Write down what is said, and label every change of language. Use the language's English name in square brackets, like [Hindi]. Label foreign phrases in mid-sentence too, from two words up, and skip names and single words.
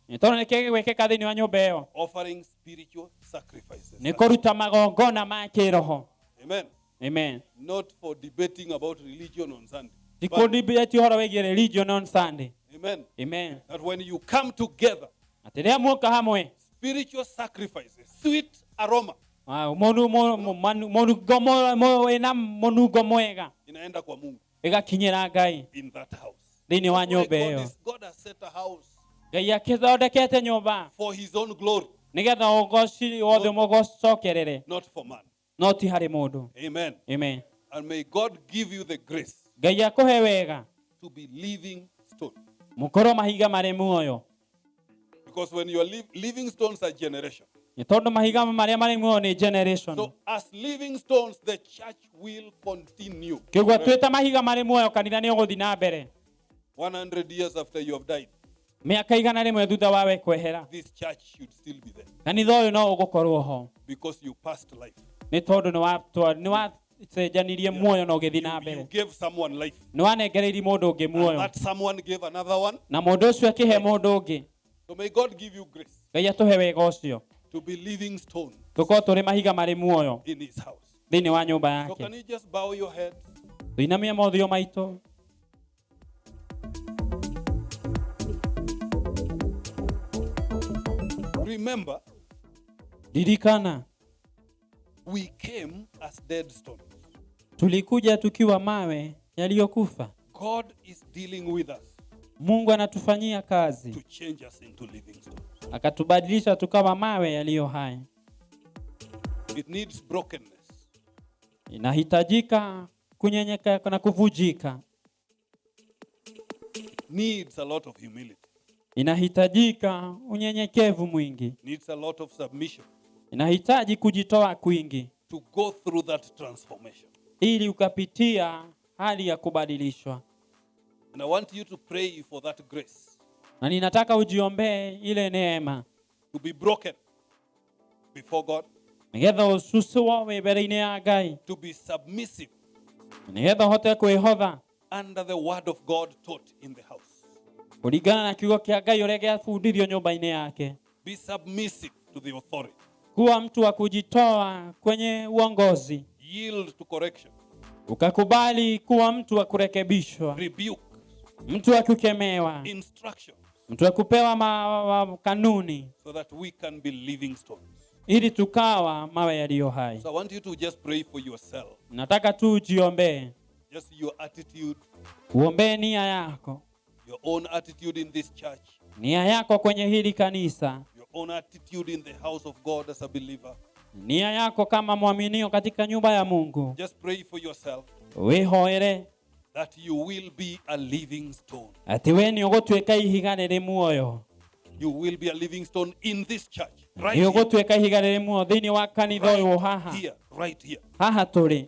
[Kikuyu] Nĩ tondũ nĩkĩo gĩgwĩkĩka thĩinĩ wa nyũmba ĩyo. [English] Offering spiritual sacrifices. [Kikuyu] Nĩ kũruta magongona ma kĩroho. Amen. Amen. [English] Not for debating about religion on Sunday. [Kikuyu] Ti [English] But- [Kikuyu] kũndibĩti ũhoro wĩgiĩ [English] religion on Sunday. [Kikuyu] Amen. Amen. [English] That when you come together, [Kikuyu] Atĩ rĩrĩa muoka hamwe, [English] spiritual sacrifices, sweet aroma, [Kikuyu] wĩna mũnungo mwega [Swahili] inaenda kwa Mungu [Kikuyu] ĩgakinyĩra Ngai [English] in that house. [Kikuyu] thĩinĩ wa [English] That's why [Kikuyu] nyũmba ĩyo. [English] God has set a house [Kikuyu] Ngai akĩthondekete nyũmba [English] for his own glory, [Kikuyu] nĩgetha ũgoci wothe mũgocokerere, [English] not for man. [Kikuyu] no ti harĩ mũndũ. Amen. Amen. [English] And may God give you the grace [Kikuyu] Ngai akũhe wega [English] to be living stone. [Kikuyu] mũkorwo mahiga marĩ muoyo, [English] Because when you are living stones are generation. [Kikuyu] nĩ tondũ mahiga marĩa marĩ muoyo nĩ generation. [English] So as living stones, the church will continue. [Kikuyu] Kĩguo twĩta mahiga marĩ muoyo, kanitha nĩ ũgũthiĩ na mbere [English] 100 years after you have died, [Kikuyu] mĩaka igana rĩmwe thutha wa we kwehera. [English] this church should still be there. [Kikuyu] Kanitha ũyũ no ũgũkorwo ho [English] Because you passed life. [Kikuyu] nĩ tondũ nĩ wacenjanirie muoyo na ũgĩthiĩ na [English] You [Kikuyu] mbere. [English] gave someone life. [Kikuyu] Nĩ wanengereirie mũndũ ũngĩ [English] And [Kikuyu] muoyo [English] that someone gave another one. [Kikuyu] na mũndũ ũcio akĩhe mũndũ ũngĩ. [English] So may God give you grace [Kikuyu] Ngai atũhe wega ũcio [English] to be living stones [Kikuyu] tũkorwo tũrĩ mahiga marĩ muoyo [English] in his house. [Kikuyu] thĩinĩ wa nyũmba [English] So [Kikuyu] yake. [English] can you just bow your head? [Kikuyu] Tuinamie mothiũ maitũ. [English] Remember, [Kikuyu] Ririkana [English] we came as dead stones. [Swahili] tulikuja tukiwa mawe yaliyokufa. [English] God is dealing with us [Swahili] Mungu anatufanyia kazi [English] to change us into living stones. [Swahili] akatubadilisha tukawa mawe yaliyo hai. [English] It needs brokenness. [Swahili] Inahitajika kunyenyeka na kuvujika. [English] Needs a lot of humility. [Swahili] Inahitajika unyenyekevu mwingi. [English] Needs a lot of submission [Swahili] Inahitaji kujitoa kwingi [English] to go through that transformation. [Swahili] ili ukapitia hali ya kubadilishwa. [English] And I want you to pray for that grace [Swahili] Na ninataka ujiombee ile neema [English] to be broken before God, [Kikuyu] nigetha ususwo mbere-inĩ ya Ngai, [English] to be submissive [Kikuyu] nigetha uhote kwĩhotha [English] under the word of God taught in the house. [Kikuyu] kũringana na kiugo kĩa Ngai ũrĩa gĩabundithio nyũmba-inĩ yake. [English] Be submissive to the authority. [Swahili] Kuwa mtu wa kujitoa kwenye uongozi, [English] Yield to correction. [Swahili] ukakubali kuwa mtu wa kurekebishwa, [English] Rebuke. [Swahili] mtu wa kukemewa, [English] Instructions [Swahili] mtu wa kupewa kanuni, [English] so that we can be living stones. [Swahili] ili tukawa mawe yaliyo hai. [English] So I want you to just pray for yourself. [Swahili] Nataka tu ujiombee [English] Just your attitude, [Swahili] Uombee nia yako. [English] your own attitude in this church, [Swahili] Nia yako kwenye hili kanisa. [English] your own attitude in the house of God as a believer. [Swahili] Nia yako kama mwaminio katika nyumba ya Mungu. [English] Just pray for yourself [Kikuyu] Wihoere [English] that you will be a living stone. [Kikuyu] ati we ni ugutwika ihiga riri muoyo. [English] You will be a living stone in this church. Right [Kikuyu] Ni [English] here. [Kikuyu] ugutwika ihiga riri muoyo thiini wa kanitha uyu haha. [English] Here, right here. [Kikuyu] Haha turi.